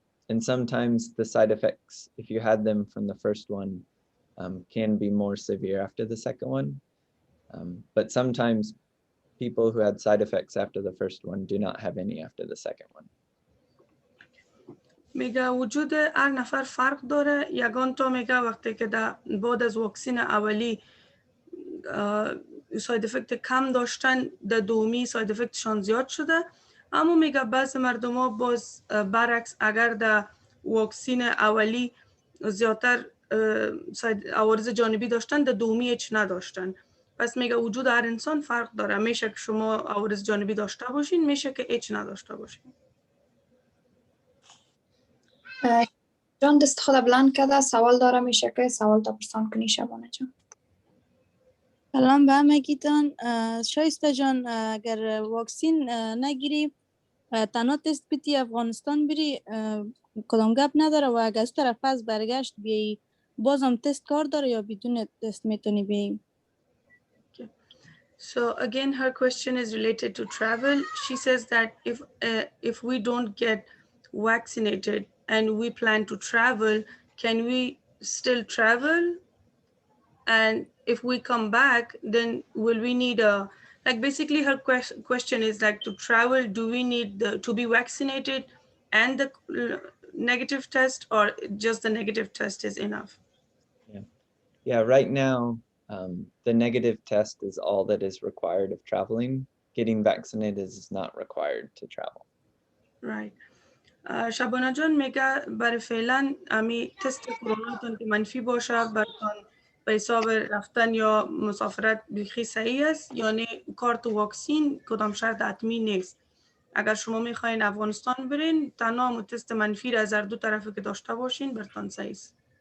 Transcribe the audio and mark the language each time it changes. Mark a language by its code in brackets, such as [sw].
[en] And sometimes the side effects, if you had them from the first one, can be more severe after the second one. But sometimes people who had side effects after the first one do not have any after the second one. [fa] میگه وجود هر نفر فرق داره. یگان تا میگه وقتی که بعد از واکسین اولی ساید افکت کم داشتن، در دومی ساید افکتشان زیاد شده. اما میگه بعض مردم ها باز برعکس، اگر در واکسین اولی زیادتر عوارض جانبی داشتن، در دومی هیچ نداشتن. پس میگه وجود هر انسان فرق داره، میشه که شما عوارض جانبی داشته باشین، میشه که هیچ نداشته باشین. جان دست خود بلند کرده، سوال داره، میشه که سوال تا پرسان کنی شبانه جان. سلام به همگیتان. شایسته جان، اگر واکسین نگیری تنها تست بیتی افغانستان بری کدام گپ نداره و اگر از طرف از برگشت بیایی بازم تست کار داره یا بدون تست میتونی بیایی؟ [en] So again, her question is related to travel. She says that if we don't get vaccinated and we plan to travel, can we still travel? And if we come back, then will we need a, like basically her question is like, to travel, do we need to be vaccinated and the negative test, or just the negative test is enough? Yeah, right now, the negative test is all that is required of traveling. Getting vaccinated is not required to travel. Right. [fa] شبانه جان میگه برای فعلا امی تست کروناتون که منفی باشه براتون به حساب رفتن یا مسافرت بیخی صحیح است، یعنی کارت واکسین کدام شرط حتمی نیست. اگر شما میخواین افغانستان برین، تنها تست منفی را از هر دو طرفی که داشته باشین براتون صحیح است.